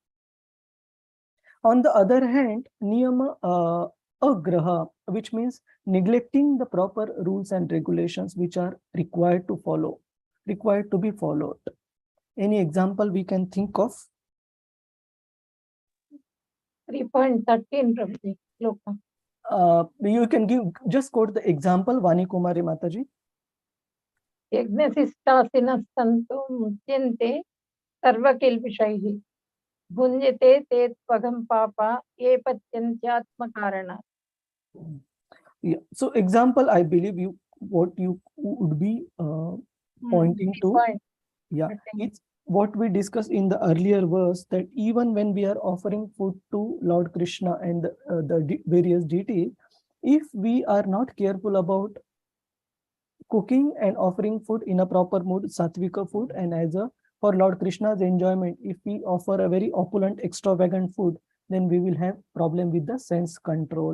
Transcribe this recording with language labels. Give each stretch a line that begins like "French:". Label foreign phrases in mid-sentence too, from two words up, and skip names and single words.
English: On the other hand,
Sanskrit: नियम आग्रह,
English: which means neglecting the proper rules and regulations which are required to be followed. Any example we can think of? 3.13 Prabhuji. You can just quote the example, Vani Kumari Mataji.
Sanskrit: यज्ञशिष्टाशिनः सन्तो मुच्यन्ते सर्वकिल्बिषैः भुञ्जते ते त्वघं पापा ये पचन्त्यात्म कारणात्.
English: Yeah. So example, I believe what you would be pointing to. Yeah, it's what we discussed in the earlier verse, that even when we are offering food to Lord Krishna and the various deities, if we are not careful about cooking and offering food in a proper mood, sattvika food, and for Lord Krishna's enjoyment, if we offer a very opulent, extravagant food, then we will have problem with the sense control.